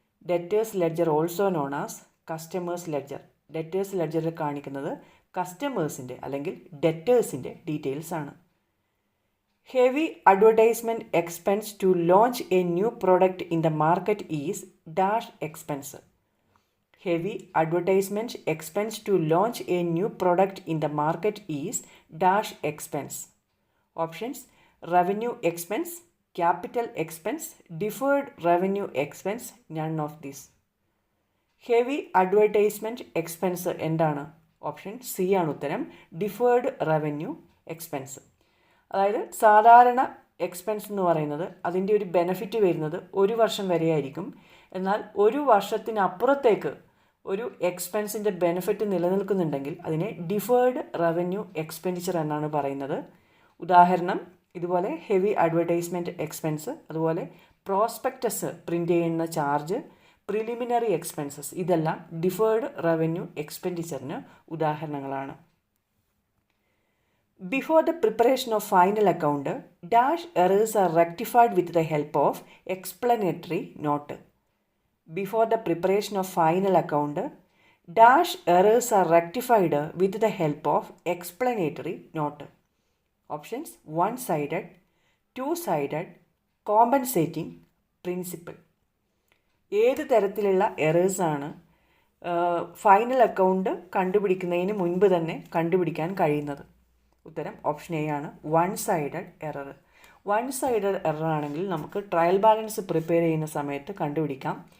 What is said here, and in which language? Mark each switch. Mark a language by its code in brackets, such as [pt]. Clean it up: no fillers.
[en] Debtors ledger also known as customers ledger. [ml] Debtors ലെഡ്ജറിൽ കാണിക്കുന്നത് കസ്റ്റമേഴ്സിൻ്റെ അല്ലെങ്കിൽ ഡെറ്റേഴ്സിൻ്റെ details ആണ്. [en] Heavy advertisement expense to launch a new product in the market is dash expense. Heavy advertisement expense to launch a new product in the market is dash expense. Options: revenue expense, capital expense, deferred revenue expense, none of these. Heavy advertisement expense എന്താണ്? [ml] Option C ആണ് ഉത്തരം, deferred revenue expense. അതായത് സാധാരണ expense എന്ന് പറയുന്നത് അതിൻ്റെ ഒരു benefit വരുന്നത് 1 വർഷം വരെ ആയിരിക്കും. എന്നാൽ 1 വർഷത്തിനപ്പുറത്തേക്ക് ഒരു എക്സ്പെൻസിൻ്റെ ബെനിഫിറ്റ് നിലനിൽക്കുന്നുണ്ടെങ്കിൽ അതിനെ ഡിഫേർഡ് റവന്യൂ എക്സ്പെൻഡിച്ചർ എന്നാണ് പറയുന്നത്. ഉദാഹരണം ഇതുപോലെ ഹെവി അഡ്വർടൈസ്മെൻറ്റ് എക്സ്പെൻസ്, അതുപോലെ പ്രോസ്പെക്ടസ് പ്രിൻ്റ് ചെയ്യുന്ന ചാർജ്, പ്രിലിമിനറി എക്സ്പെൻസസ്, ഇതെല്ലാം ഡിഫേർഡ് റവന്യൂ എക്സ്പെൻഡിച്ചറിന് ഉദാഹരണങ്ങളാണ്. [en] Before the preparation of final account dash errors are rectified with the help of explanatory note. Before the preparation of final account, dash errors are rectified with the help of explanatory note. Options: one-sided, two-sided, compensating, principal. [ml] ഏത് തരത്തിലുള്ള എറേഴ്സാണ് final account കണ്ടുപിടിക്കുന്നതിന് മുൻപ് തന്നെ കണ്ടുപിടിക്കാൻ കഴിയുന്നത്? ഉത്തരം option A ആണ്, one sided error. One sided error ആണെങ്കിൽ നമുക്ക് ട്രയൽ ബാലൻസ് പ്രിപ്പയർ ചെയ്യുന്ന സമയത്ത് കണ്ടുപിടിക്കാം.